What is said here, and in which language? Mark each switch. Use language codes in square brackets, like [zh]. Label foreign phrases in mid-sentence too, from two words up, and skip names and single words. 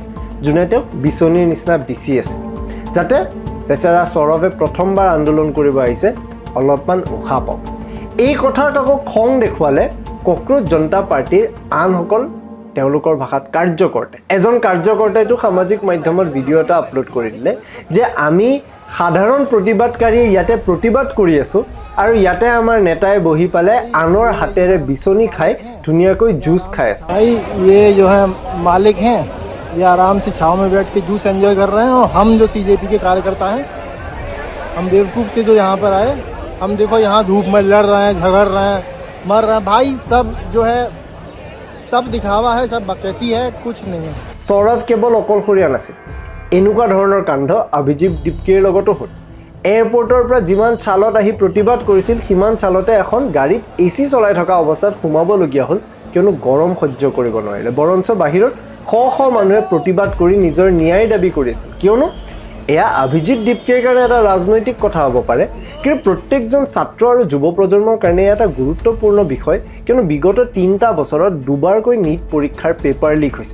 [as] যোনে তেওঁক বিচনীৰ নিচিনা বিচি আছে যাতে বেচেৰা সৌৰভে প্ৰথমবাৰ আন্দোলন কৰিব আহিছে অলপমান উশাহ পাওক এই কথাত আকৌ খং দেখুৱালে কক্ৰোচ জনতা পাৰ্টিৰ আনসকল তেওঁলোকৰ ভাষাত কাৰ্যকৰ্তা এজন কাৰ্যকৰ্তাইতো সামাজিক মাধ্যমত ভিডিঅ' এটা আপলোড কৰি দিলে যে আমি সাধাৰণ প্ৰতিবাদকাৰী ইয়াতে প্ৰতিবাদ কৰি আছোঁ আৰু ইয়াতে আমাৰ নেতাই বহি পালে আনৰ হাতেৰে বিচনি খাই ধুনীয়াকৈ জুচ খাই আছে। [hi] भाई ये जो है मालिक हैं, ये आराम से छाव में बैठ के [en] juice enjoy [hi] कर रहे हैं, और हम जो सीजेपी के कार्यकर्ता हैं, हम बेवकूफ थे जो यहाँ पर आए। हम देखो यहाँ धूप में लड़ रहे हैं, झगड़ रहे हैं, मर रहे हैं। भाई सब जो है सब दिखावा है, सब बकैती है, कुछ नहीं है। [as] সৌৰভ কেৱল অকলশৰীয়া নাছিল, এনেকুৱা ধৰণৰ কাণ্ড অভিজিৎ দিপকেৰ লগতো হ'ল। এয়াৰপৰ্টৰ পৰা যিমান চালত আহি প্ৰতিবাদ কৰিছিল সিমান চালতে এখন গাড়ীত AC চলাই থকা অৱস্থাত সোমাবলগীয়া হ'ল, কিয়নো গৰম সহ্য কৰিব নোৱাৰিলে। বৰঞ্চ বাহিৰত শ শ মানুহে প্ৰতিবাদ কৰি নিজৰ ন্যায় দাবী কৰি আছিল, কিয়নো এয়া অভিজিৎ দিপকেৰ কাৰণে এটা ৰাজনৈতিক কথা হ'ব পাৰে, কিন্তু প্ৰত্যেকজন ছাত্ৰ আৰু যুৱ প্ৰজন্মৰ কাৰণে এটা গুৰুত্বপূৰ্ণ বিষয়, কিয়নো বিগত 3টা বছৰত দুবাৰকৈ নীট পৰীক্ষাৰ [en] paper leak [as] হৈছে।